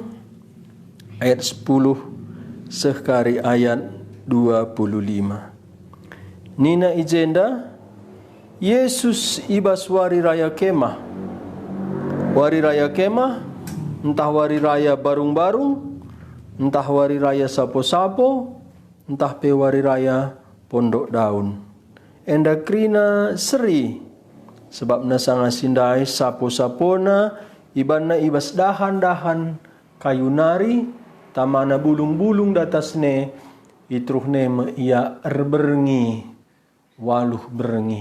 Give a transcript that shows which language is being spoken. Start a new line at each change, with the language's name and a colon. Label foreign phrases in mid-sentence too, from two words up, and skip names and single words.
Batak Karo: Ayat 10. Sekari ayat 25. Nina ijenda. Yesus ibaswari raya kemah. Wari raya kemah, entah wari raya barung-barung, entah wari raya sapo-sapo, entah pe wari raya pondok daun. Enda krina seri, sebab nasanga sindai sapo-sapona, ibanna ibas dahan-dahan kayu nari, tamana bulung-bulung datasne, itruhne me ia erberengi, waluh berengi.